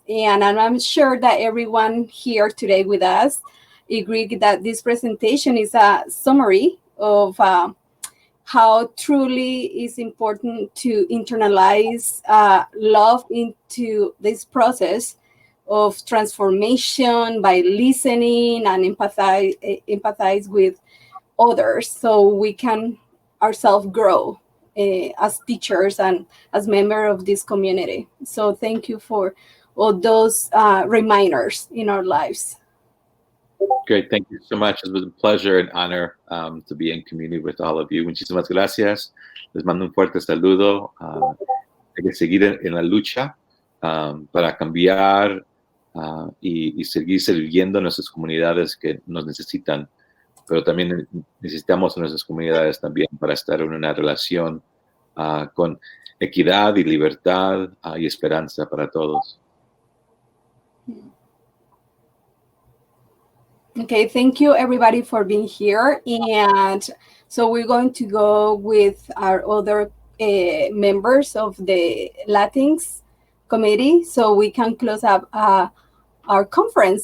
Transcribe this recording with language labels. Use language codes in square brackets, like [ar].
[en] And I'm sure that everyone here today with us agree that this presentation is a summary of how truly is important to internalize love into this process of transformation by listening and empathize with others, so we can ourselves grow as teachers and as members of this community. So thank you for all those reminders in our lives. Great, thank you so much. It was a pleasure and honor to be in community with all of you. [es] Muchísimas gracias. Les mando un fuerte saludo. Hay que seguir en la lucha para cambiar y seguir sirviendo a nuestras comunidades que nos necesitan, pero también necesitamos a nuestras comunidades también para estar en una relación con equidad y libertad y esperanza para todos. [en] Okay, thank you everybody for being here. And so we're going to go with our other members of the Latinx committee so we can close up our conference.